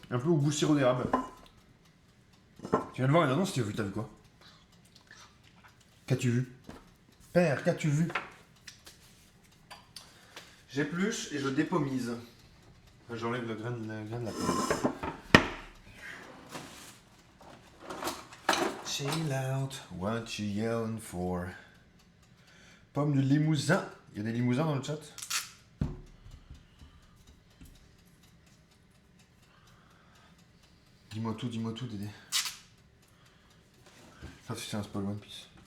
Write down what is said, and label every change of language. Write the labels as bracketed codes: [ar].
[fr] Un peu au goût sirop d'érable. Tu viens de voir une annonce, t'as vu quoi? Qu'as-tu vu? Père, qu'as-tu vu? J'épluche et je dépommise. J'enlève le grain de la pomme. [en] Chill out, what you yelling for? [fr] Pomme du Limousin. Il y a des limousins dans le chat? Dis-moi tout, Dédé. Ça, c'est un spoil One Piece.